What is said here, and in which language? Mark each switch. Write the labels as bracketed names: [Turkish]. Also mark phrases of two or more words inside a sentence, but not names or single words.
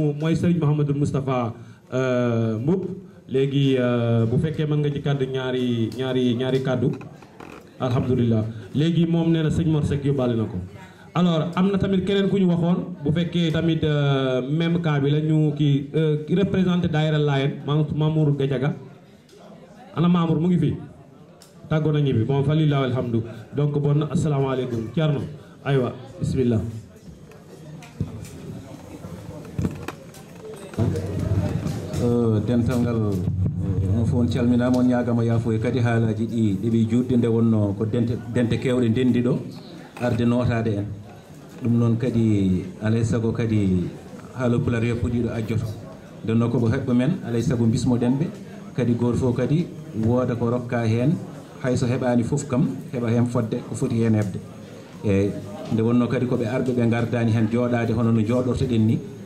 [Wolof] mu mooy sëriñ Mouhamadou Moustapha Mboup léegi bu fekkee mën nga ci kàddu ñaari kàddu alhamdulilah léegi moom nee na sëñ Mor Seck yóbbaale na ko alors am na tamit keneen ku ñu waxoon bu fekkee tamit même cas bi la ñu ki représenté daayira Laayeen Mamour Gadiaga ana Mamour mu ngi fi tàggoo nañu bi bon [Arabic] فلله الحمد [French] donc bon [Wolof] asalaamaaleykum Thierno aywa bismillah [Fula] dental ngal on fof on calminama on ñagama yaafo kadi haalaji ɗi ɗeɓi juɗde nde wonno ko dente kewɗe ndendi ɗo arde notade en ɗum noon kadi alay saago kadi haala pular yeppuɗiɗo ajjoto nden noon koɓe heɓɓe men alay saago bismoɗen ɓe kadi goto fof kadi wooda ko rokka hen hayso heɓani foof kam heɓa hen fodde ko foti hen hebde eyyi nde wonno kadi koɓe arɓe ɓe gardani hen jooɗade hono no jooɗortoɗen ni